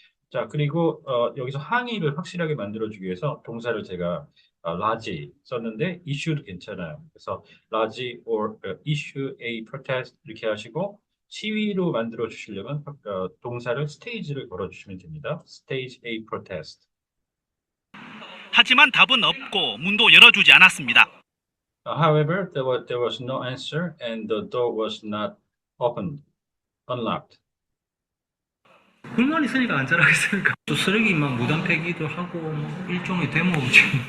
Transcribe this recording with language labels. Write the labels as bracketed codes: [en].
[ko] 자, 그리고 여기서 항의를 확실하게 만들어주기 위해서 동사를 제가 large 썼는데 issue도 괜찮아요. 그래서 [en] large or issue a protest [ko] 이렇게 하시고 시위로 만들어 주시려면 동사를 stage를 걸어 주시면 됩니다. [en] stage a protest. [ko] 하지만 답은 없고 문도 열어주지 않았습니다. [en] However, there was no answer and the door was not opened, unlocked. [ko] 불만 있으니까 안 자라겠습니까? 또 쓰레기 막 무단 폐기도 하고 뭐 일종의 데모지.